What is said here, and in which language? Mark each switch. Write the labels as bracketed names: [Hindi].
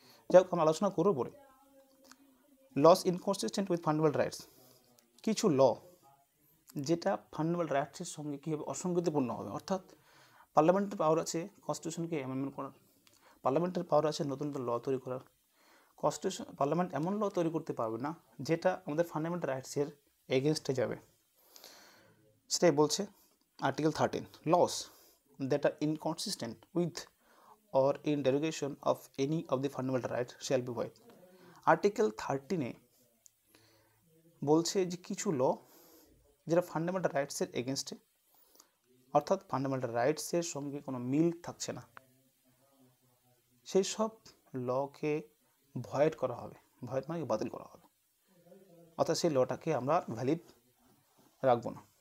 [Bangla] যাই হোক, আমরা আলোচনা করবো পরে। Loss inconsistent with fundamental rights, কিছু ল যেটা ফান্ডামেন্টাল রাইটসের সঙ্গে কী হবে, অসঙ্গতিপূর্ণ হবে। অর্থাৎ পার্লামেন্টের পাওয়ার আছে কনস্টিটিউশনকে অ্যামেন্ডমেন্ট করার, পার্লামেন্টের পাওয়ার আছে নতুন নতুন ল তৈরি করার। পার্লামেন্ট এমন ল তৈরি করতে পারবে না যেটা আমাদের ফান্ডামেন্টাল রাইটসের এগেনস্টে যাবে। সেটাই বলছে article 13, loss [English] that are inconsistent with or in derogation of any of the fundamental rights shall be void. [Bangla] Article 13 বলছে যে কিছু ল যেটা ফান্ডামেন্টাল রাইটসের এগেনস্টে, অর্থাৎ ফান্ডামেন্টাল রাইটসের সঙ্গে কোনো মিল থাকছে না, সেই সব লকে ভয়েড করা হবে। ভয়েড মানে বাতিল করা হবে, অর্থাৎ সেই লটাকে আমরা ভ্যালিড রাখবো না।